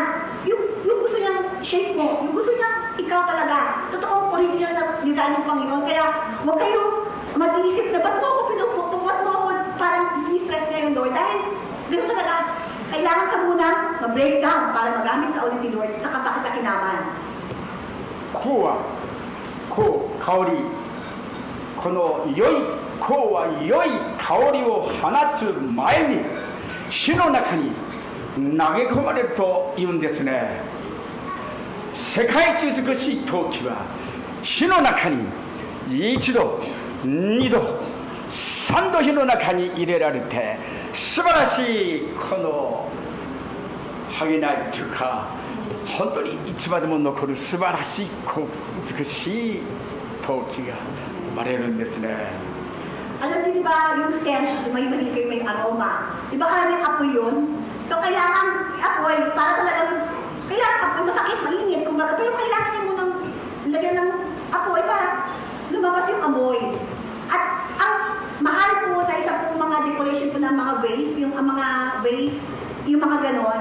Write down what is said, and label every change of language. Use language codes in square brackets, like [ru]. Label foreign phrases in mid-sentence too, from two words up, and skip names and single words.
[tl] Yung gusto niyang shape mo, yung gusto niyang ikaw talaga, totoong original na design ng Panginoon. Kaya huwag kayo mag-iisip na ba't mo ako pinupukpuk, ba't mo ako parang i-stress ngayon Lord, dahil ganoon talaga, kailangan ka muna ma-breakdown para magamit ka ulit ni Lord sa kapakinaman. [ja] この香は良い香りを放つ前に火の中に投げ込まれるというんですね。世界一美しい陶器は火の中に1度、2度、3度火の中に入れられて、素晴らしいこの剥げないというか、本当にいつまでも残る素晴らしい美しい陶器が生まれるんですね。 [tl] Alam niyo di ba yung scent, may mahilig kayo may aroma. Di ba karaming apoy yun? So kailangan apoy para talagang, kailangan apoy, masakit, mainit, kumbaga. Pero kailangan din mo nang lagyan ng apoy para lumabas yung amoy. At ang mahal po na isa pong mga decoration po ng mga vase, yung mga vase, yung mga ganon.